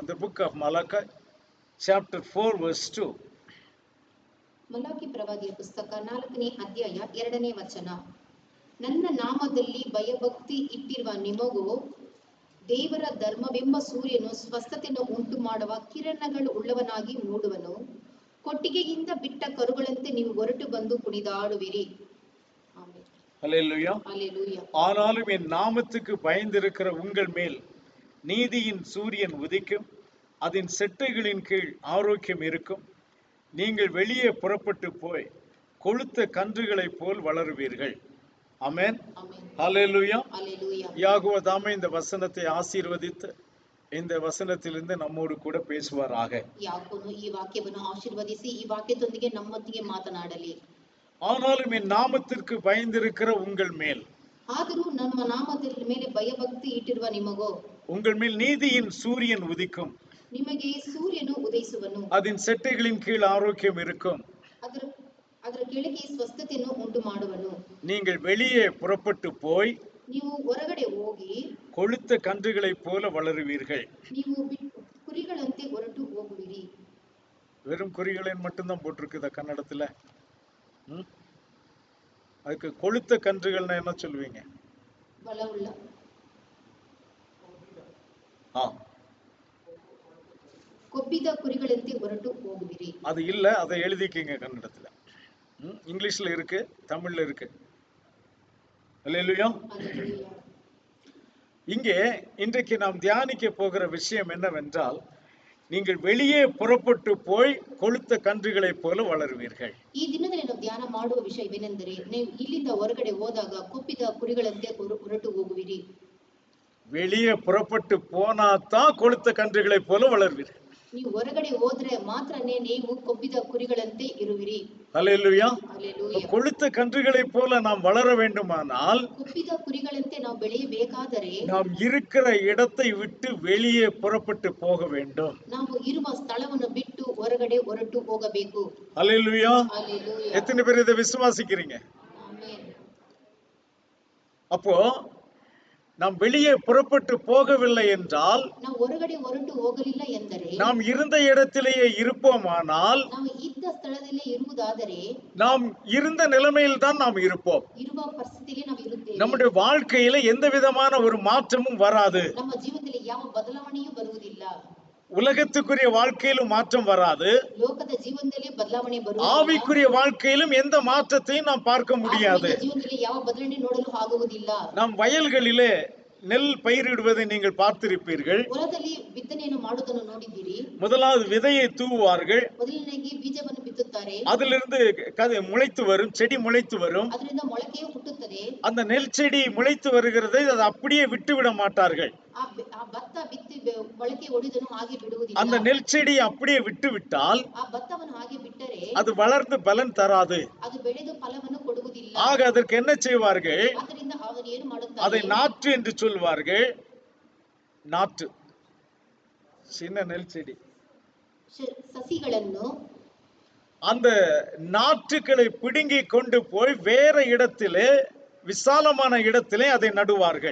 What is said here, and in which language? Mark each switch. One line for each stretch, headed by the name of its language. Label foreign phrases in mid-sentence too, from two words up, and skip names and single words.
English: The book of Malachi chapter 4 verse 2.
Kannada: ಮಲಾಕಿ ಪ್ರವಾದಿಯ ಪುಸ್ತಕ 4ನೇ ಅಧ್ಯಾಯ 2ನೇ ವಚನ. ನನ್ನ ನಾಮದಲ್ಲಿ ಭಯಭಕ್ತಿ ಇಟ್ಟಿರುವ ನಿಮಗೂ ದೇವರ ಧರ್ಮವೆಂಬ ಸೂರ್ಯನು ಸ್ವಸ್ಥತೆಯನ್ನು ಉಂಟು ಮಾಡುವ ಕಿರಣಗಳು ಉಳ್ಳವನಾಗಿ ಮೂಡುವನು. ಕೊಟ್ಟಿಗೆಯಿಂದ ಬಿಟ್ಟ ಕರುಗಳಂತೆ ನೀವು ಹೊರಟು ಬಂದು ಕುಣಿದಾಡುವಿರಿ. ಆಮೆನ್.
Tamil: ஹல்லேலூயா.
English: Hallelujah.
Tamil: ஆனாலும் என் நாமத்துக்கு பயந்திருக்கிற உங்கள் மேல் நீதியின் சூரியன் உதிக்கும், அதன் செட்டைகளின் கீழ் ஆரோக்கியம் இருக்கும். நீங்கள் வெளியே புறப்பட்டு போய் கொழுத்த கன்றுகளைப் போல் வளருவீர்கள். ஆமென்.
English: Amen.
Tamil: ஹல்லேலூயா.
English: Hallelujah.
Tamil: யாகோவா தாமே இந்த வசனத்தை ஆசீர்வதித்து இந்த வசனத்திலிருந்து நம்மோடு கூட பேசுவாராக.
Kannada: ಯಾಕೋನು ಈ ವಾಕ್ಯವನ್ನು ಆಶೀರ್ವದಿಸಿ ಈ ವಾಕ್ಯದೊಂದಿಗೆ ನಮ್ಮೊಂದಿಗೆ ಮಾತನಾಡಲಿ.
Tamil: ஆனாலும் என் நாமத்திற்கு பயந்திருக்கிற உங்கள் மேல்,
Kannada: ಆದರೂ ನಮ್ಮ ನಾಮದ ಮೇಲೆ ಭಯಭಕ್ತಿ ಇಟ್ಟಿರುವ ನಿಮಗೋ,
Tamil: உங்கள் மேல் நீதியின் சூரியன் உதிக்கும்,
Kannada: ನಿಮಗೆ ಸೂರ್ಯನು ಉದಯಿಸುವನು,
Tamil: அதன் செட்டைகளின் கீழ் ஆரோக்கியம் இருக்கும்,
Kannada: ಅದರ ಕೆಳಗೆ ಸ್ವಸ್ಥತೆಯನ್ನು ಉಂಟು ಮಾಡುವನು.
Tamil: நீங்கள் வெளியே புறப்பட்டு போய்
Kannada: ನೀವು ಹೊರಗಡೆ ಹೋಗಿ
Tamil: கொழுத்த கன்றுகளைப் போல வளருவீர்கள்.
Kannada: ನೀವು ಕುರಿಗಳಂತೆ ಹೊರಟು ಹೋಗುವಿರಿ.
Tamil: வெறும் குறிகளின் மட்டும்தான் போட்டிருக்குதா கன்னடத்துல? அதுக்கு கொழுத்த கன்றுகள்னா என்ன சொல்லுவீங்க?
Kannada: ಬಲವುಳ್ಳ. ಕೊಬ್ಬಿದ ಕುರಿಗಳಂತೆ ಹೊರಟು ಹೋಗುವಿರಿ.
Tamil: அது இல்ல, அதை எழுதிக்கங்க கன்னடத்துல. இங்கிலீஷ்ல இருக்கு, தமிழ்ல இருக்கு. அல்லேலூயா. இங்கே இன்றைக்கு நாம் தியானிக்க போகிற விஷயம் என்னவென்றால், நீங்கள் வெளியே புறப்பட்டு போய் கொழுத்த கன்றுகளைப் போல வளருவீர்கள்.
Kannada: ಈ ದಿನದಲ್ಲಿ ನಾವು ಧ್ಯಾನ ಮಾಡುವ ವಿಷಯವೇನೆಂದರೆ, ನೀವು ಇಲ್ಲಿಂದ ಹೊರಗಡೆ ಹೋದಾಗ ಕೊಬ್ಬಿದ ಕುರಿಗಳಂತೆ ಹೊರಟು ಹೋಗುವಿರಿ.
Tamil: வெளியே புறப்பட்டு போனாதான் கொழுத்த கன்றுகளைப் போல வளருவீர்கள்.
Kannada: ನೀವು ಹೊರಗಡೆ ಹೋದ್ರೆ ಮಾತ್ರನೇ ನೀವು ಕೊಬ್ಬಿದ ಕುರಿಗಳಂತೆ ಇರುವಿರಿ.
Tamil: அல்லேலூயா. அல்லேலூயா. கொழுத்த கன்றுகளைப் போல நாம் வளர வேண்டுமானால்,
Kannada: ಕೊಬ್ಬಿದ ಕುರಿಗಳಂತೆ ನಾವು ಬೆಳೆಯಬೇಕಾದರೆ
Tamil: நாம் இருக்கிற இடத்தை விட்டு வெளியே புறப்பட்டு போக வேண்டும்.
Kannada: ನಾವು ಇರುವ ಸ್ಥಳವನ್ನು ಬಿಟ್ಟು ಹೊರಗಡೆ ಹೊರಟು ಹೋಗಬೇಕು.
Tamil: அல்லேலூயா. அல்லேலூயா. எத்தனை பேர் இதை விசுவாசிக்கிறீங்க? ஆமென். அப்போ நாம் வெளியே புறப்பட்டு போகவில்லை என்றால்,
Kannada: ನಾವು ಹೊರಗಡೆ ಹೊರಟು ಹೋಗಲಿಲ್ಲ ಎಂದರೆ,
Tamil: நாம் இருந்த இடத்திலேயே இருப்போமானால்,
Kannada: ನಾವು ಇದ್ದ ಸ್ಥಳದಲ್ಲೇ ಇರುವುದಾದರೆ,
Tamil: நாம் இருந்த நிலைமையில் தான் நாம் இருப்போம்.
Kannada: ಇರುವ ಪರಿಸ್ಥಿತಿಯಲ್ಲಿ ನಾವು ಇರುತ್ತೇವೆ.
Tamil: நம்முடைய வாழ்க்கையில எந்த விதமான ஒரு மாற்றமும் வராது.
Kannada: ನಮ್ಮ ಜೀವನದಲ್ಲಿ ಯಾವ ಬದಲಾವಣೆಯೂ ಬರುವುದಿಲ್ಲ.
Tamil: உலகத்துக்குரிய வாழ்க்கையிலும் மாற்றம் வராது.
Kannada: ಲೋಕದ ಜೀವನದಲ್ಲಿ ಬದಲಾವಣೆ ಬರುವುದಿಲ್ಲ.
Tamil: ஆவிக்குரிய வாழ்க்கையிலும் எந்த மாற்றத்தையும் நாம் பார்க்க முடியாது.
Kannada: ಜೀವನದಲ್ಲಿ ಯಾವ ಬದಲಾವಣೆ ನೋಡಲು ಆಗುವುದಿಲ್ಲ.
Tamil: நாம் வயல்களிலே நெல் பயிரிடுவதை நீங்கள் பார்த்திருப்பீர்கள்.
Kannada: ಹೊಲದಲ್ಲಿ ಬಿತ್ತನೆಯನ್ನು ಮಾಡುವುದನ್ನು ನೋಡಿದ್ದೀರಿ.
Tamil: முதலாவது விதையை தூவுவார்கள்.
Kannada: ಮೊದಲನೇಗೆ ಬೀಜವನ್ನು ಬಿತ್ತುತ್ತಾರೆ.
Tamil: அதிலிருந்து முளைத்து வரும், செடி முளைத்து வரும்.
Kannada: ಅದರಿಂದ ಮೊಳಕೆ ಹುಟ್ಟುತ್ತದೆ.
Tamil: அந்த நெல் செடி முளைத்து வருகிறதை அதை அப்படியே விட்டு விட மாட்டார்கள்.
Kannada: ಆ ಭತ್ತ ಬಿತ್ತಿ ಮೊಳಕೆ ಒಡೆದನ್ನು ಹಾಗೆ ಬಿಡುವುದಿಲ್ಲ.
Tamil: அந்த நெல் செடி அப்படியே விட்டு விட்டால்,
Kannada: ಆ ಭತ್ತವನ್ನು ಹಾಗೆ ಬಿಟ್ಟರೆ
Tamil: அது வளர்ந்து பலன் தராது.
Kannada: ಅದು ಬೆಳೆದು ಫಲವನ್ನು ಕೊಡುವುದಿಲ್ಲ.
Tamil: ஆக அதற்கு என்ன செய்வார்கள்?
Kannada: ಆದ್ದರಿಂದ ಅವರು ಏನು ಮಾಡುತ್ತಾರೆ?
Tamil: அதை நாற்று என்று சொல்வார்கள். நாற்று, சின்ன நெல் செடி.
Kannada: ಸಸಿಗಳನ್ನು
Tamil: அந்த நாற்றுகளை பிடுங்கி கொண்டு போய் வேற இடத்திலே, விசாலமான இடத்திலே அதை நடுவார்கள்.